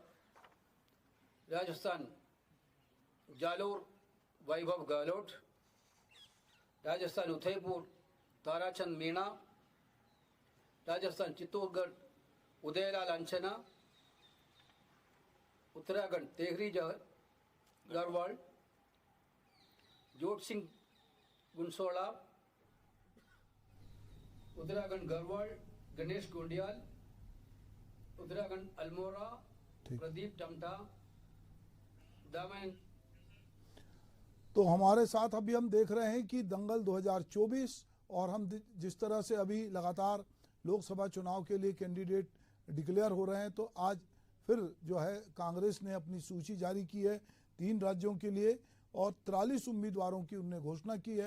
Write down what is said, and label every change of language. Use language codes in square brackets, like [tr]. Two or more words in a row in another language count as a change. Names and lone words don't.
[hi] Rajasthan, Jalore, Vaibhav Gahlot. Rajasthan, Udaipur, Tarachand Meena. Rajasthan, Chittorgarh, Udayalal Anchana. Uttarakhand, Tehri गढ़वाल, जोत सिंह गुनसोड़ा, उत्तराखंड गढ़वाल, गणेश गोंडियाल, उत्तराखंड अल्मोड़ा, प्रदीप टमटा, दामन। तो हमारे साथ अभी हम देख रहे हैं कि दंगल 2024 और हम जिस तरह से अभी लगातार लोकसभा चुनाव के लिए कैंडिडेट डिक्लेयर हो रहे हैं, तो आज फिर जो है कांग्रेस ने अपनी सूची जारी की है 3 राज्यों के लिए और 43 उम्मीदवारों की उनने घोषणा की है।